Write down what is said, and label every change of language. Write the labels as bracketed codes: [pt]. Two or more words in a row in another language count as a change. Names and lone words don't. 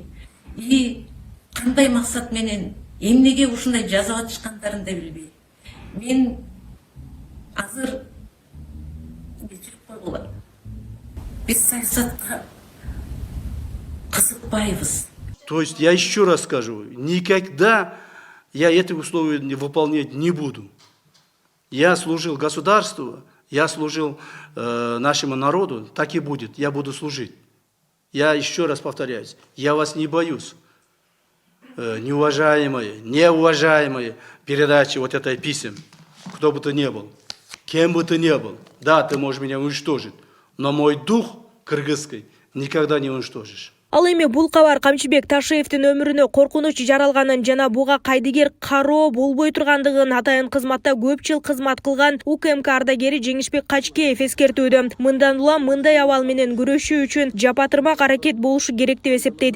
[ky] И кандай максат менен, эмнеге ушундай жазып атышкандарын да билбейм. Мен азыр кечирип койгула. Биз саясатка кызыкпайбыз. [ru] То есть я еще раз скажу, никогда я эти условия выполнять не буду. Я служил государству, я служил нашему народу, так и будет, я буду служить. Я еще раз повторяюсь, я вас не боюсь. Неуважаемые передачи вот этой писем, кто бы ты ни был, кем бы ты ни был, да, ты можешь меня уничтожить, но мой дух кыргызский никогда не уничтожишь. [ky] Ал эми бул кабар Камчыбек Ташиевдин өмүрүнө коркунуч жаралганын жана буга кайдыгер кароо болбой тургандыгын атайын кызматта көп жыл кызмат кылган УКМК ардагери Жеңишбек Качкеев эскертүүдө. Мындан улам мындай абал менен күрөшүү үчүн жапатырмак аракет болушу керек деп эсептейт.